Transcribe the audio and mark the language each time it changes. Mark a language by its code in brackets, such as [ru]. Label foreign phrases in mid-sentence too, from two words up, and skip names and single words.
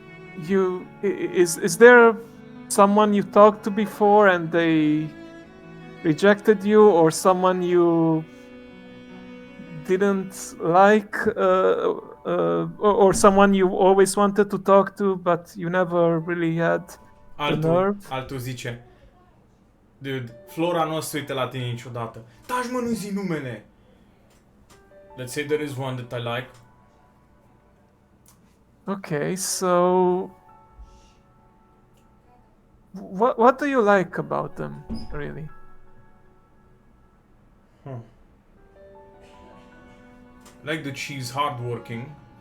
[en] Is there someone you talked to before and they rejected you, or someone you didn't like, or someone you always wanted to talk to but you never really had the nerve? [ro] Altul zice: Dude, Flora nu o să se uite la tine niciodată. Taci, mă, nu zi numele! [en] Let's say there is one that I like. Okay, so what do you like about them, really? Huh. Like that she's hardworking.